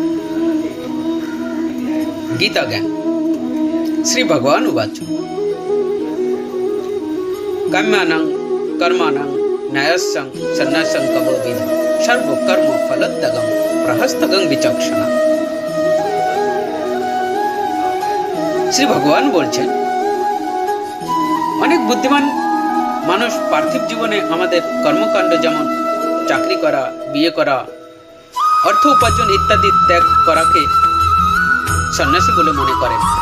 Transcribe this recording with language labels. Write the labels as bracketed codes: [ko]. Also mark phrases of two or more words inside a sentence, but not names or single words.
[sa] गीता ज्ञान श्री भगवान उवाच काम्यानां कर्माणां न्यायस्सं सन्न्यासं कवो विधि सर्व कर्म फलत्यगं प्रहस्तगं विचक्षणा। [bn] শ্রী ভগবান বলছেন, অনেক বুদ্ধিমান মানুষ পার্থিব জীবনে আমাদের কর্মকাণ্ড যেমন চাকরি করা, বিয়ে করা, অর্থ উপার্জন ইত্যাদি ত্যাগ করাকে সন্ন্যাসী বলে মনে করেন।